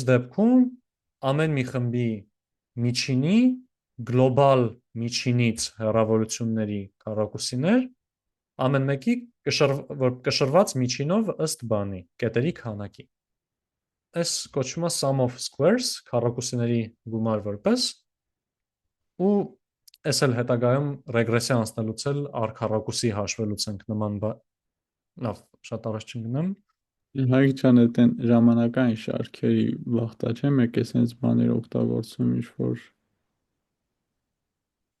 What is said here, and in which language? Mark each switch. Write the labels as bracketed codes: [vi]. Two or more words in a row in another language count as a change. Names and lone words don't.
[hy] դեպքում ամեն մի խմբի միջինի գլոբալ միջինից հեռավորությունների քառակուսիներ ամեն մեկի կշռված միջինով ըստ բանի, կետերի քանակի։ Այս կոչվում է [en] sum of squares, [hy] քառակուսիների գումար որպես ու այս էլ հետագայում ռեգրեսիա անցնելուց էլ արքառակուսի հաշվելուց ենք նման լավ, շատ առաջ չգնամ։ Հայկ ջան, այդեն ժամանակային շարքերի վախտա չէ, մեկ է սենց բաներ օգտագործում ինչ որ